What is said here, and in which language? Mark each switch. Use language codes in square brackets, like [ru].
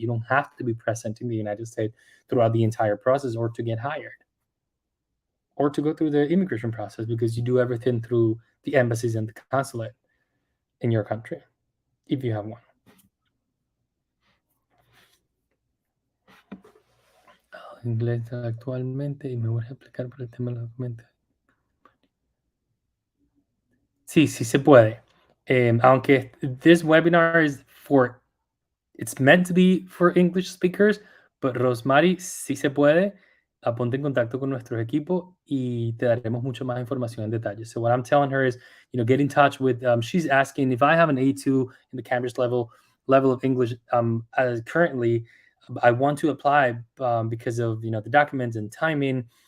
[en] You don't have to be present in the United States throughout the entire process or to get hired or to go through the immigration process, because you do everything through the embassies and the consulate in your country, if you have one. [es] Inglés actualmente y me voy a explicar por el tema de los documentos. Sí se puede. Aunque [en] this webinar is it's meant to be for English speakers, but Rosemary, [es] sí se puede. Ponte en contacto con nuestro equipo y te daremos mucho más información en detalle. [en] So what I'm telling her is, get in touch with, she's asking if I have an A2 in the Cambridge level of English. Currently, I want to apply because of, the documents and timing.